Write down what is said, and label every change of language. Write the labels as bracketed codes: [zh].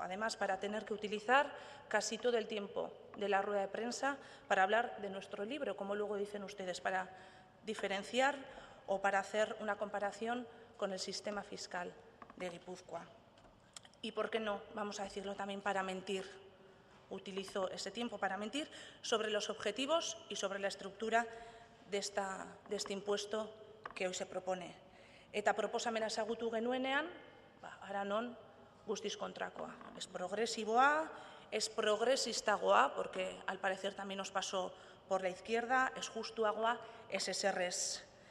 [es] Además, para tener que utilizar casi todo el tiempo de la rueda de prensa para hablar de nuestro libro, como luego dicen ustedes, para diferenciar o para hacer una comparación con el sistema fiscal de Guipúzcoa. Y, ¿por qué no? Vamos a decirlo también para mentir. Utilizó ese tiempo para mentir sobre los objetivos y sobre la estructura de este impuesto que hoy se propone. [eu] Eta proposamena ezagutu genuenean, hara non guztiz kontrakoa. [es] Es progresiboa, es progresistagoa, porque al parecer también nos pasó por la izquierda, es justuagoa, es eserrez.